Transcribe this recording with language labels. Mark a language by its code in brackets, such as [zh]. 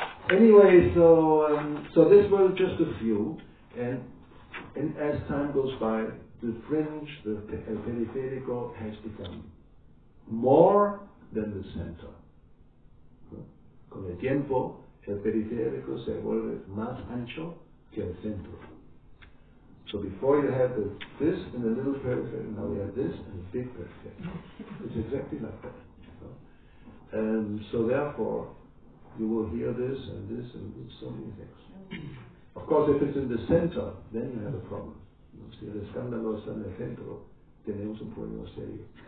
[en] Anyway, so this was just a few, and as time goes by, the fringe, el periférico, has become more than the center. [es] Con el tiempo, el periférico se vuelve más ancho que el centro. [en] So before you had this and the little periphery, now we have this and a big periphery. It's exactly like that. And so therefore, you will hear this and so many things. Of course, if it's in the center, then you have a problem. [es] Si el escándalo está en el centro, tenemos un problema serio.